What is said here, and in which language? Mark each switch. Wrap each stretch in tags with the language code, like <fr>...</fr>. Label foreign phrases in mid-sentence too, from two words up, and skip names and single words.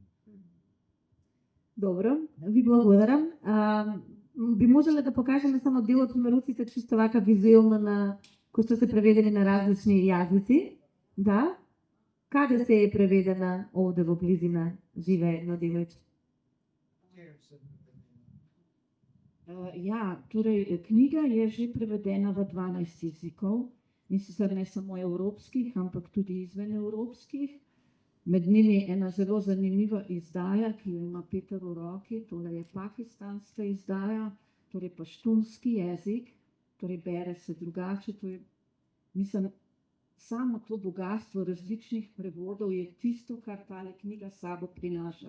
<mk>Добро, ви благодарам. Би можеле да покажеме само дел од примеруците, чисто вака визуелно кои што се преведени на различни јазици? Да? Каде се е преведена овде во близина живее едно девојче?</mk> <sl>Ja, torej knjiga je že prevedena v 12 jezikov, in sicer ne samo evropskih, ampak tudi izven evropskih. Med njimi ena zelo zanimiva izdaja, ki jo ima Peter v roki, tole je pakistanska izdaja, torej paštunski jezik, torej bere se drugače, to je, mislim, samo to bogatstvo različnih prevodov je tisto, kar tale knjiga s sabo prinaša.</sl>